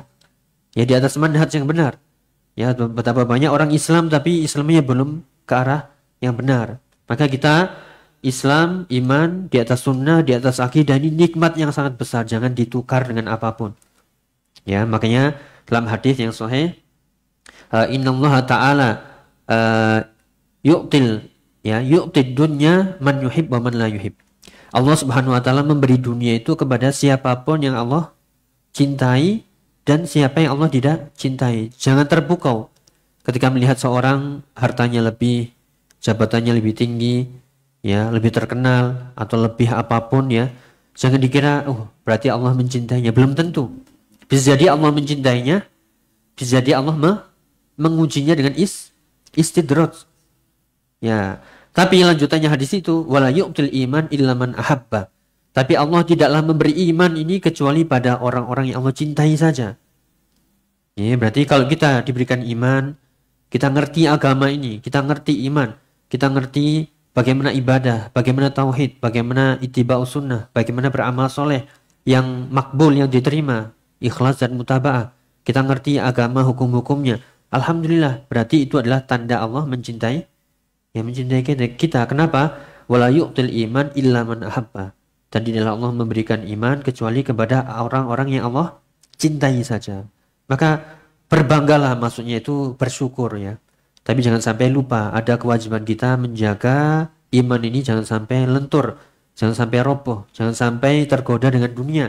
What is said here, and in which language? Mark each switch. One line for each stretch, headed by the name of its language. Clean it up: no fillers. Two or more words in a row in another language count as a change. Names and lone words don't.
Indonesian: Ya, di atas manhaj yang benar. Ya, betapa banyak orang Islam tapi Islamnya belum ke arah yang benar. Maka kita Islam, iman di atas sunnah, di atas akidah, ini nikmat yang sangat besar, jangan ditukar dengan apapun. Ya, makanya dalam hadis yang sahih,
Arabic: إن الله تعالى يعطي الدنيا من يحب ومن لا يحب.
Indonesian: Allah
Arabic: سبحانه وتعالى
Indonesian: memberi dunia itu kepada siapapun yang Allah cintai dan siapa yang Allah tidak cintai. Jangan terpukau ketika melihat seorang hartanya lebih, jabatannya lebih tinggi, ya, lebih terkenal atau lebih apapun ya. Jangan dikira berarti Allah mencintainya, belum tentu. Bisa jadi Allah mencintainya, bisa jadi Allah mengujinya dengan istidraj. Ya, tapi lanjutannya hadis itu
Arabic: ولا يعطي الإيمان إلا من أحب.
Indonesian: Tapi Allah tidaklah memberi iman ini kecuali pada orang-orang yang Allah cintai saja. Ya, berarti kalau kita diberikan iman, kita ngerti agama ini, kita ngerti iman, kita ngerti bagaimana ibadah, bagaimana tauhid, bagaimana
Arabic: اتباع السنة,
Indonesian: bagaimana beramal soleh yang makbul, yang diterima, ikhlas dan mutaba'ah. Kita ngerti agama, hukum-hukumnya. Alhamdulillah, berarti itu adalah tanda Allah mencintai, yang mencintai kita. Kenapa?
Arabic: ولا يعطي الإيمان إلا من أحب.
Indonesian: Dan tidaklah Allah memberikan iman kecuali kepada orang-orang yang Allah cintai saja. Maka berbanggalah, maksudnya itu bersyukur ya. Tapi jangan sampai lupa, ada kewajiban kita menjaga iman ini jangan sampai lentur, jangan sampai roboh, jangan sampai tergoda dengan dunia.